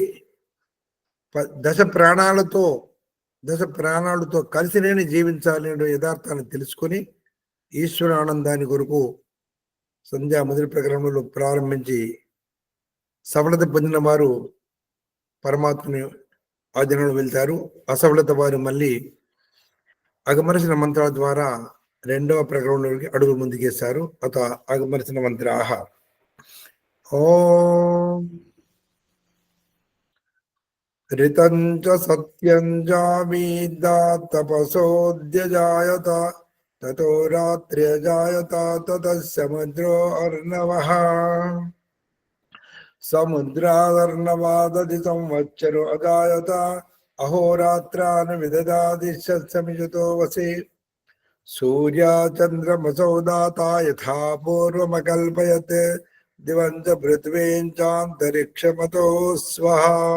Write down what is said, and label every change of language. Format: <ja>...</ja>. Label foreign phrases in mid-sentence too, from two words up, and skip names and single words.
<te>10 ప్రాణాలతో కలిసి నేను జీవించాలి అనే యథార్థాన్ని తెలుసుకొని ఈశ్వర ఆనందాన్ని కొరకు సంధ్యా మొదటి ప్రకరణంలో ప్రారంభించి సఫలత పొందిన వారు పరమాత్మని ఆ జనంలో వెళ్తారు. అసఫలత వారు మళ్ళీ అగమరచిన మంత్రాల ద్వారా రెండవ ప్రకరణలోకి అడుగు ముందుకేస్తారు.</te> <sa>అగమరచిన మంత్రాహ ఓం ऋतं च सत्यं जावीदा तपसोऽद्यजायत ततो रात्र्यजायत ततः समुद्रो अर्णवः समुद्रादर्णवादधि संवत्सरो अजायत अहोरात्रान् विददाति शतसमिजतो वसि सूर्याचन्द्रमसौ दाता यथा पूर्वमकल्पयत् दिवं च पृथ्वीं चान्तरिक्षमतो स्वः</sa>